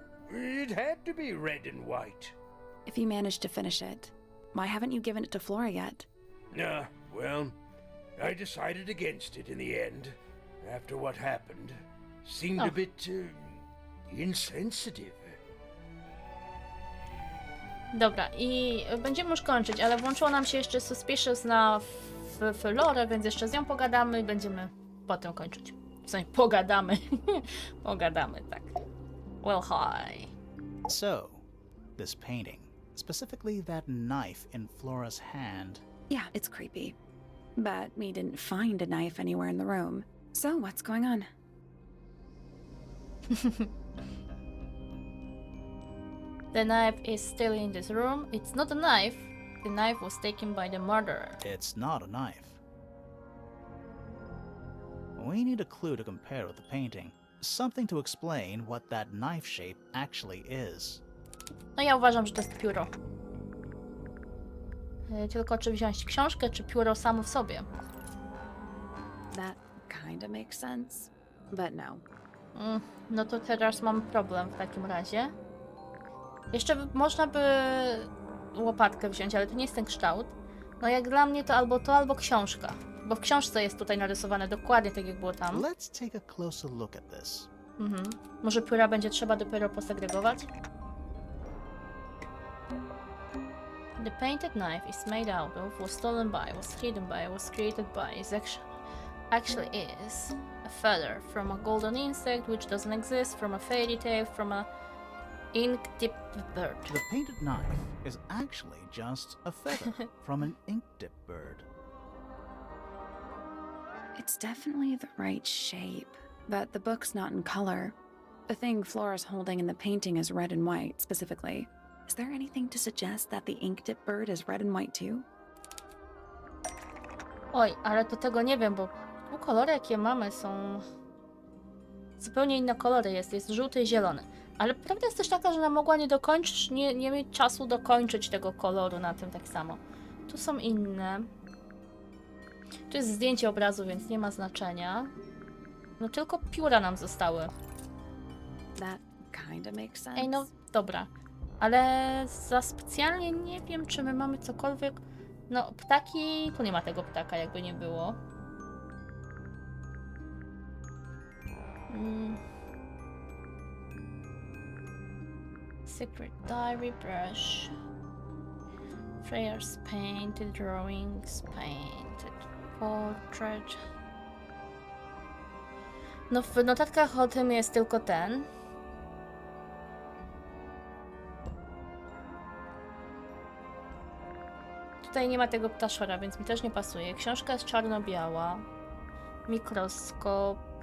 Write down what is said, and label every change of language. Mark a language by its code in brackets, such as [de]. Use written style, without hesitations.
[en] It had to be red and white. If you managed to finish it, why haven't you given it to Flora yet? Well, I decided against it in the end. After what happened, seemed a bit insensitive. [pl] Dobra, i będziemy już kończyć, ale włączyło nam się jeszcze Suspicious na Florę, więc jeszcze z nią pogadamy i będziemy potem kończyć. W sensie pogadamy. Pogadamy, tak. [en] Well, hi. So, this painting, specifically that knife in Flora's hand. Yeah, it's creepy. But we didn't find a knife anywhere in the room. So what's going on? The knife is still in this room. It's not a knife. The knife was taken by the murderer. It's not a knife. We need a clue to compare with the painting. Something to explain what that knife shape actually is. [pl] No ja uważam, że to jest pióro. Tylko czy wziąć książkę, czy pióro samo w sobie? [en] That kinda makes sense, but no. [pl] No to teraz mam problem w takim razie. Jeszcze można by łopatkę wziąć, ale to nie jest ten kształt. No jak dla mnie to, albo książka. Bo w książce jest tutaj narysowane dokładnie tak, jak było tam. [en] Let's take a closer look at this. [pl] Może pióra będzie trzeba dopiero posegregować? [en] The painted knife is made out of, was stolen by, was hidden by, was created by, is actually is a feather from a golden insect which doesn't exist, from a fairy tale, from a ink-dipped bird. The painted knife is actually just a feather from an ink-dip bird. It's definitely the right shape, but the book's not in color. The thing Flora's holding in the painting is red and white, specifically. Is there anything to suggest that the ink-dip bird is red and white too? [pl] Oj, ale to tego nie wiem, bo tu kolory, jakie mamy, są zupełnie inne kolory. Jest żółty i zielony. Ale prawda jest też taka, że ona mogła nie dokończyć, nie mieć czasu dokończyć tego koloru na tym tak samo. Tu są inne. Tu jest zdjęcie obrazu, więc nie ma znaczenia. No tylko pióra nam zostały. [en] That kinda makes sense. [pl] Ej, no dobra. Ale za specjalnie nie wiem, czy my mamy cokolwiek. No, ptaki. Tu nie ma tego ptaka, jakby nie było. [en] Secret diary brush. Freya's painted drawings, painted portrait. [pl] No, w notatkach o tym jest tylko ten. Tutaj nie ma tego ptaszora, więc mi też nie pasuje. Książka jest czarno-biała. Mikroskop.